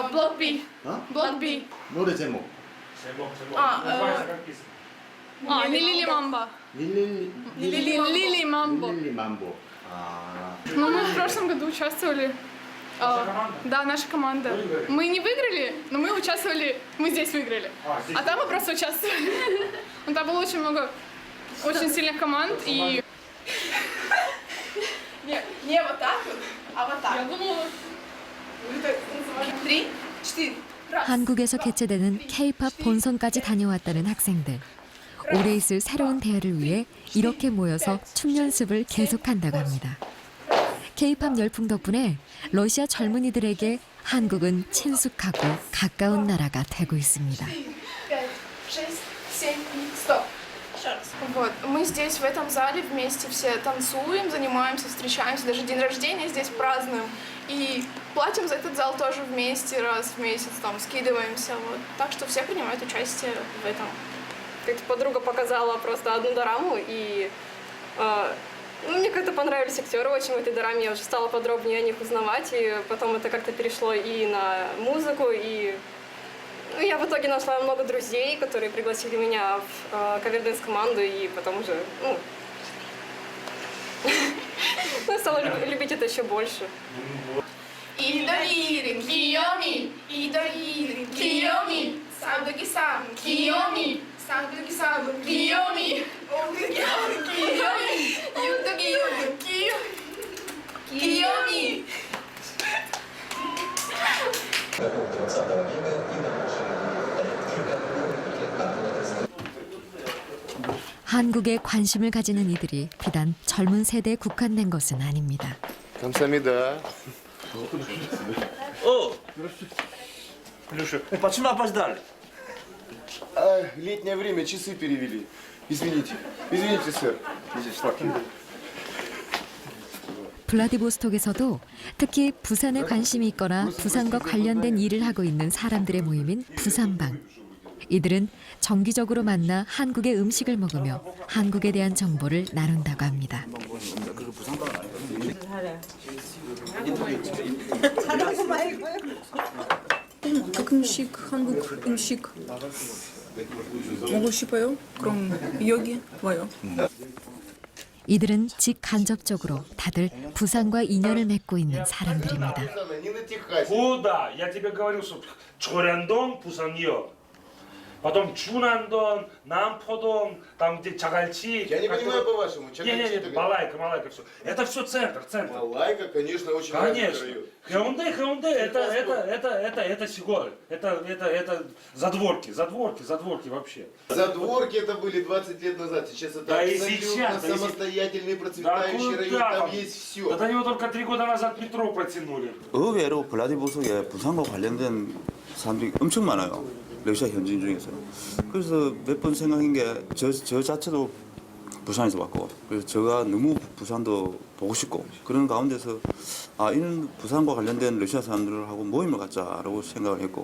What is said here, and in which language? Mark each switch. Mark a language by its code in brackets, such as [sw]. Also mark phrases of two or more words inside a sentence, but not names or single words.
[ru] Блок B. Блок B. [ko] 노래 제목. [ru] Лили Мамбо. Лили Мамбо. Лили Мамбо. Ну, мы в прошлом году участвовали. Да, наша команда. Мы не выиграли, но мы участвовали, мы здесь выиграли. А там мы просто участвовали. Ну, там было очень много очень сильных команд и... Не вот так вот, а вот так. Я думала... 3, 4. [ko] 한국에서 개최되는 K-팝 본선까지 다녀왔다는 학생들. 올해 있을 새로운 대회를 위해 이렇게 모여서 춤 연습을 계속한다고 합니다. K-팝 열풍 덕분에 러시아 젊은이들에게 한국은 친숙하고 가까운 나라가 되고 있습니다. [ru] 5, 6, 7, 100. Вот, мы здесь в этом зале вместе все танцуем, занимаемся, встречаемся, даже день рождения здесь празднуем. И платим за этот зал тоже вместе, раз в месяц там скидываемся. Вот. Так что все принимают участие в этом. Как-то подруга показала просто одну дораму, и мне как-то понравились актеры очень в этой дораме. Я уже стала подробнее о них узнавать, и потом это как-то перешло и на музыку, и я в итоге нашла много друзей, которые пригласили меня в каверденс-команду, и потом уже я стала любить это еще больше. Идолири, Киоми, идолири, Киоми, Сабдуки-сан, Киоми, Сабдуки-сан, Киоми, Киоми, Юдуки-юду, Киоми. [ko] 한국에 관심을 가지는 이들이 비단 젊은 세대에 국한된 것은 아닙니다. 감사합니다. [ru] О! Илюша, почему опоздали? Летнее время, часы перевели. Извините, сэр. [ko] 블라디보스톡에서도 특히 부산에 관심이 있거나 부산과 관련된 일을 하고 있는 사람들의 모임인 부산방. 이들은 정기적으로 만나 한국의 음식을 먹으며 한국에 대한 정보를 나눈다고 합니다. Как 음식, 한국 음식 먹고 싶어요? 그럼 여기 와요. 이들은 직간접적으로 다들 부산과 인연을 맺고 있는 사람들입니다. [ru] Куда? Я тебе говорил, что Чоряндон, Пусанье. Потом Чунандон, Намподон, там где Чагальчи. Я не понимаю по-вашему. Не, Балайка, все. Это все центр. Балайка, конечно, очень конечно. Хеунде, это Сигоры. Это задворки вообще. Задворки это были 20 лет назад. Сейчас это да абсолютно и сейчас, самостоятельный процветающий район. Там есть все. Да до него только 3 года назад метро протянули. [ko] 의외로 블라디보스톡에 부산과 관련된 사람들이 엄청 많아요. 러시아 현지인 중에서. 그래서 몇 번 생각한 게 저 자체도 부산에서 왔고, 그래서 제가 너무 부산도 보고 싶고 그런 가운데서 이런 부산과 관련된 러시아 사람들하고 모임을 갖자라고 생각을 했고.